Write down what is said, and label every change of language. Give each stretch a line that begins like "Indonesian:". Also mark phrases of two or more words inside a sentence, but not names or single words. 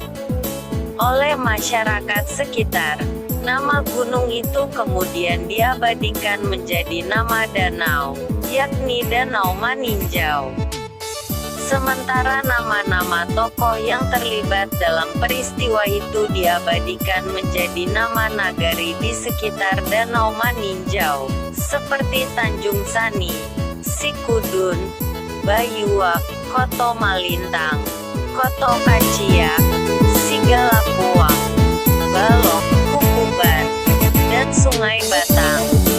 Indonesian: Oleh masyarakat sekitar, nama gunung itu kemudian diabadikan menjadi nama danau, yakni Danau Maninjau. Sementara nama-nama tokoh yang terlibat dalam peristiwa itu diabadikan menjadi nama nagari di sekitar Danau Maninjau, seperti Tanjung Sani, Sikudun, Bayuak, Koto Malintang, Koto Kaciak, Sigalapuang, Balok, Kukuban, dan Sungai Batang.